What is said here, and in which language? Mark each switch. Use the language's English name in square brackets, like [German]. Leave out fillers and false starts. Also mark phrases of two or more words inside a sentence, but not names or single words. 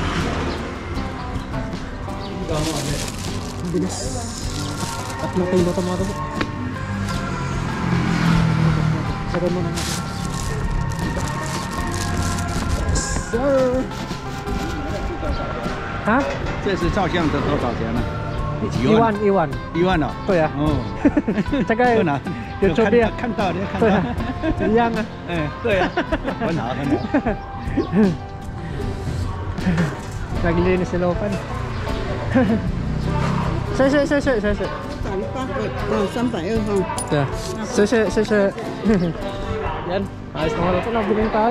[Filipino] bigas. 3 kilo ito mga toto. Sabi mo na natin. Sir. Ha? [Chinese] 这是照相的多少钱呢？1万。 1万哦。对啊。哦。这个很好。有这边看到你看对啊到。一样啊。哎，对啊。很好。 [Filipino] Naglilinis si Lopan. [Chinese] 谢谢。 300哈。对啊，谢谢。 [Filipino] Yan, ayos naman ito. Nabiling tayo.